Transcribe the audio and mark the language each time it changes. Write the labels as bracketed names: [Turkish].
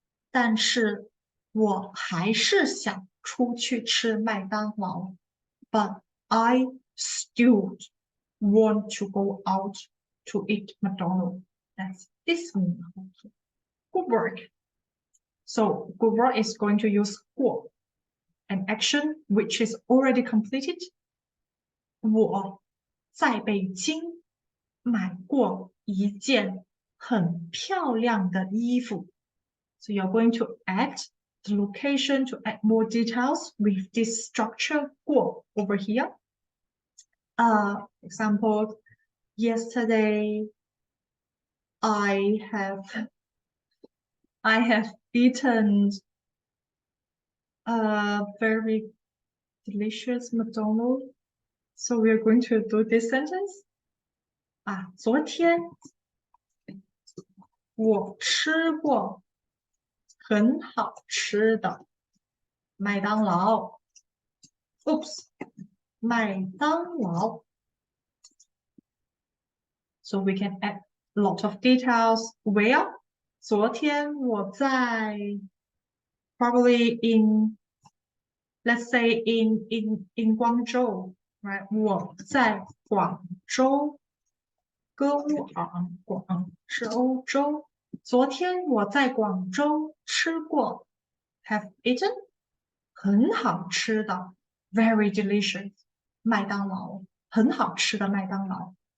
[Chinese] 但是我还是想出去吃麦当劳 [English] But I still want to go out to eat McDonald's. That's this meaning. Good work. So good work is going to use 过 an action which is already completed. [Chinese] 我在北京买过一件很漂亮的衣服。 [English] So you're going to add the location to add more details with this structure 过 over here. Example, yesterday I have eaten a very delicious McDonald's. So we are going to do this sentence. [Chinese] 昨天我吃过很好吃的麦当劳。 Oops, 麦当劳。 [English] So we can add a lot of details. Where? [Chinese] 昨天我在 [English] probably in let's say in 广州 right? [Chinese] 我在广州歌舞昂广是欧洲。昨天我在广州吃过 [English] have eaten [Chinese] 很好吃的 [English] very delicious [Chinese] 麦当劳很好吃的麦当劳。